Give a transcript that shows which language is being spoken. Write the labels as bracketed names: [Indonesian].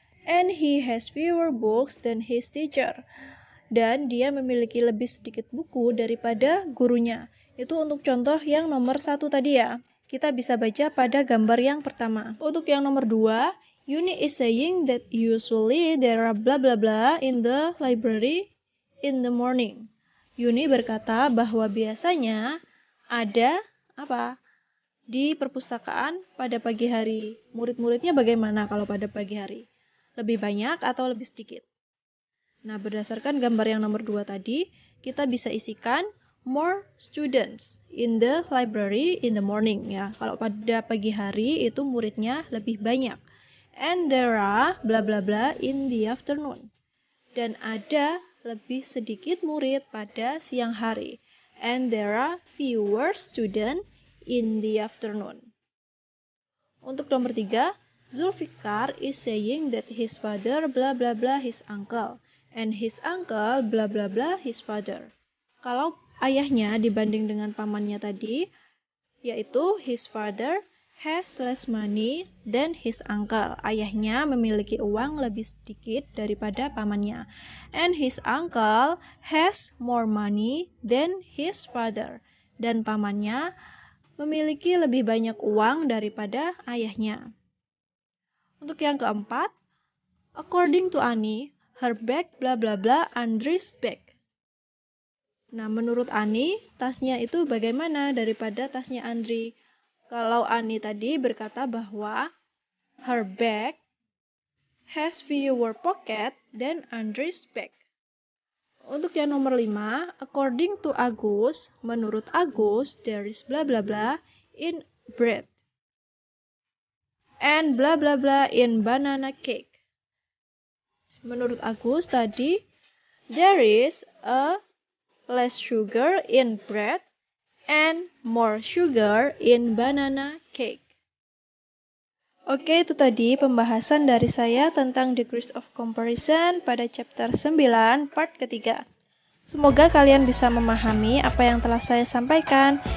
[English] And he has fewer books than his teacher. [Indonesian] Dan dia memiliki lebih sedikit buku daripada gurunya. Itu untuk contoh yang nomor 1 tadi ya. Kita bisa baca pada gambar yang pertama. Untuk yang nomor 2, [English] Yuni is saying that usually there are blah blah blah in the library in the morning. [Indonesian] Yuni berkata bahwa biasanya ada apa di perpustakaan pada pagi hari. Murid-muridnya bagaimana kalau pada pagi hari? Lebih banyak atau lebih sedikit? Nah, berdasarkan gambar yang nomor 2 tadi, kita bisa isikan [English] more students in the library in the morning [Indonesian] ya. Kalau pada pagi hari itu muridnya lebih banyak. [English] And there are blah blah blah in the afternoon. [Indonesian] Dan ada lebih sedikit murid pada siang hari. [English] And there are fewer students in the afternoon. [Indonesian] Untuk nomor 3, [English] Zulfikar is saying that his father blah blah blah his uncle. And his uncle blah blah blah his father. [Indonesian] Kalau ayahnya dibanding dengan pamannya tadi, yaitu [English] his father has less money than his uncle. [Indonesian] Ayahnya memiliki uang lebih sedikit daripada pamannya. [English] And his uncle has more money than his father. [Indonesian] Dan pamannya memiliki lebih banyak uang daripada ayahnya. Untuk yang keempat, [English] according to Annie, her bag blah blah blah Andrew's bag. [Indonesian] Nah, menurut Annie, tasnya itu bagaimana daripada tasnya Andri? Kalau Annie tadi berkata bahwa [English] her bag has fewer pockets than Andrew's bag. [Indonesian] Untuk yang nomor 5, [English] according to Agus, [Indonesian] menurut Agus, [English] there is blah blah blah in bread. And blah blah blah in banana cake. [Indonesian] Menurut Agus tadi, [English] there is a less sugar in bread and more sugar in banana cake. [Indonesian] Oke, itu tadi pembahasan dari saya tentang degrees of comparison pada chapter 9 part ketiga. Semoga kalian bisa memahami apa yang telah saya sampaikan.